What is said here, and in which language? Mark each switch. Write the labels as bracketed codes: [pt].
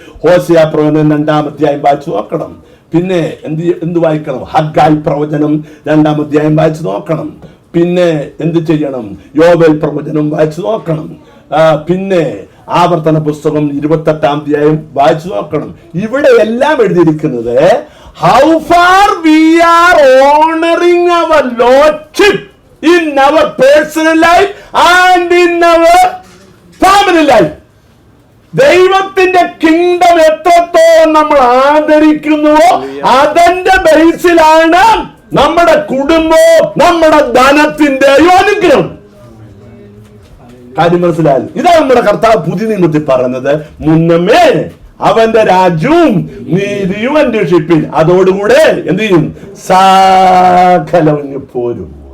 [ml] ഹോശേയ പ്രവചനം 2-ാം അധ്യായം വായിച്ചു നോക്കണം. പിന്നെ എന്ത് വായിക്കണം, ഹഗ്ഗായി പ്രവചനം 2-ാം അധ്യായം വായിച്ചു നോക്കണം. പിന്നെ എന്ത് ചെയ്യണം, യോബേൽ പ്രവചനം വായിച്ചു നോക്കണം. പിന്നെ ആവർത്തന പുസ്തകം 28-ാം അധ്യായം വായിച്ചു നോക്കണം. ഇവിടെ എല്ലാം എഴുതിയിരിക്കുന്നത് [en] how far we are honoring our lordship in our personal life and in our family life. [ml] ദൈവത്തിന്റെ കിങ്ഡം എത്രത്തോളം നമ്മൾ ആദരിക്കുന്നുവോ അതിന്റെ ബേസിലാണ് നമ്മുടെ കുടുംബവും നമ്മുടെ ധനത്തിന്റെ അനുഗ്രഹം. കാര്യം മനസ്സിലായി? ഇതാണ് നമ്മുടെ കർത്താവ് പുതിയ നിയമത്തിൽ പറയുന്നത്. മുന്നമേ അവന്റെ രാജ്യവും നീതിയും അന്വേഷിപ്പിൻ, അതോടുകൂടെ എന്ത് ചെയ്യും, സകലം പോരും.